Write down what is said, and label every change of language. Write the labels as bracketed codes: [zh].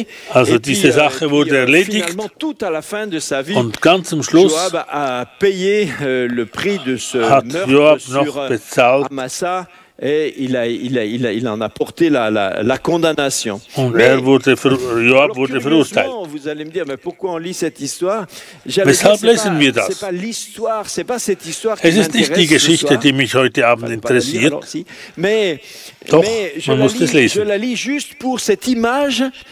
[de] Also diese Sache wurde erledigt und ganz zum Schluss hat Joab noch bezahlt. [fr] Il en a porté la condamnation. [de] Und Joab wurde verurteilt. [fr] Vous allez me dire, mais pourquoi on lit cette histoire? [de] Weshalb lesen wir das? Es ist nicht die Geschichte, die mich heute Abend interessiert. Doch, man muss es lesen.